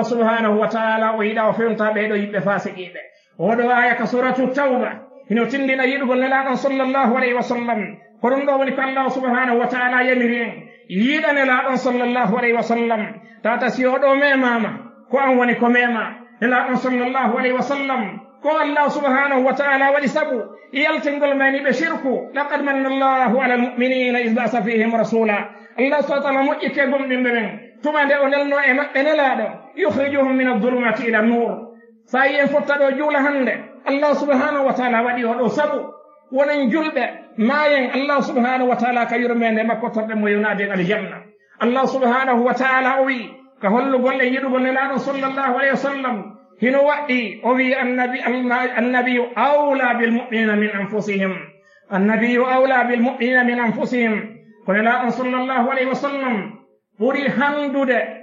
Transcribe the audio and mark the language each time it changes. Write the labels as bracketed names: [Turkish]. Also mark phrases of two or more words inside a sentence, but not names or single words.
[Arabic] سبحانه وتعالى [Fula] o yida o fewnta be do yibbe fasiqibe o do aya ka suratu tauba hino tindina yidugol nelaɗon [Arabic] صلى الله عليه وسلم [Fula] ko ɗum ɗo woni ko [Arabic] الله سبحانه وتعالى [Fula] yamiri en yiɗa nelaɗon [Arabic] صلى الله عليه وسلم [Fula] tata si oɗo memama ko an woni ko mema nelaɗon [Arabic] صلى الله عليه وسلم [Fula] ko [Arabic] الله سبحانه وتعالى [Fula] waɗi sabu yaltingol mani ɓe shirku [Arabic] لقد من الله على المؤمنين إذ بعث فيهم رسولا الله سبحانه وتعالى [Fula] moƴƴike gomɗinɓe ɓen tuma nde o nelno e maɓɓe nelaɗo [Arabic] يخرجهم من الظلمات إلى النور [Fula] sa yi en fotta ɗo juula hande [Arabic] الله سبحانه وتعالى [Fula] waɗi oɗo sabu wonen julɓe mayen [Arabic] الله سبحانه وتعالى [Fula] ka yurmede makko torɗe mo yonade aljanna [Arabic] الله سبحانه وتعالى [Fula] o wi ka hollugol e yiɗugol nelaɗo [Arabic] صلى الله عليه وسلم [Fula] hino waɗɗi o wi [Arabic] النبي أولى بالمؤمنين من أنفسهم النبي أولى بالمؤمنين من أنفسهم [Fula] ko nelaɗon [Arabic] صلى الله عليه وسلم [Fula] ɓuri handude